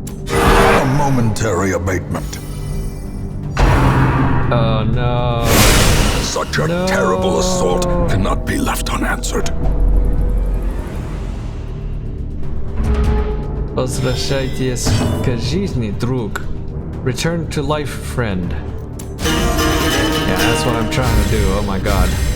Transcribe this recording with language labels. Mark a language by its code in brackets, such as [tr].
[en] A momentary abatement. Oh no. Such a terrible assault cannot be left unanswered. [ru] Возвращайтесь к жизни, друг. [en] Return to life, friend. Yeah, that's what I'm trying to do. Oh my god.